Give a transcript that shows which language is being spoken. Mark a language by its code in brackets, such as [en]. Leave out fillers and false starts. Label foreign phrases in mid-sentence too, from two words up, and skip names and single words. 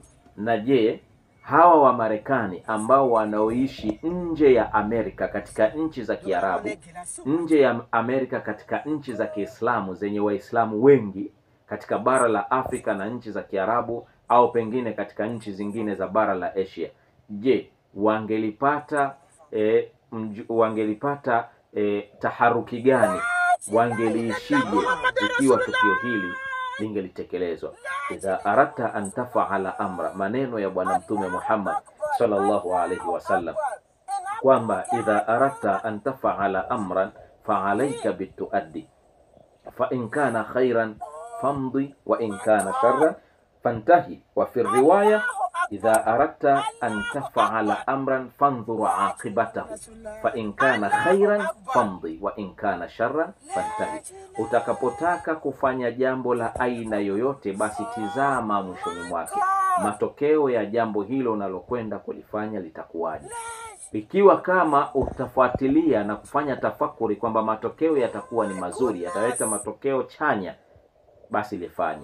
[sw] Na je, hawa wa Marekani ambao wanaoishi nje ya Amerika katika nchi za Kiarabu, nje ya Amerika katika nchi za Kiislamu zenye Waislamu wengi katika bara la Afrika na nchi za Kiarabu, au pengine katika nchi zingine za bara la Asia, je, wangelipata taharuki gani? Wangeliishije ikiwa tukio hili lingelitekelezwa? [ar] إذا أردت أن تفعل أمرا, [sw] maneno ya Bwana Mtume Muhammad [ar] صلى الله عليه وسلم kwamba إذا أردت أن تفعل أمرا فعليك بالتؤدة فإن كان خيرا فامض وإن كان شرا فانته. وفي رواية إذا أردت أن تفعل أمرا فانظر عاقبته فإن كان خيرا فامض وإن كان شرا فانته. [sw] Utakapotaka kufanya jambo la aina yoyote, basi tizama mwishoni mwake, matokeo ya jambo hilo unalokwenda kulifanya litakuwaje. Ikiwa kama utafuatilia na kufanya tafakuri kwamba matokeo yatakuwa ni mazuri, yataleta matokeo chanya, basi lifanye.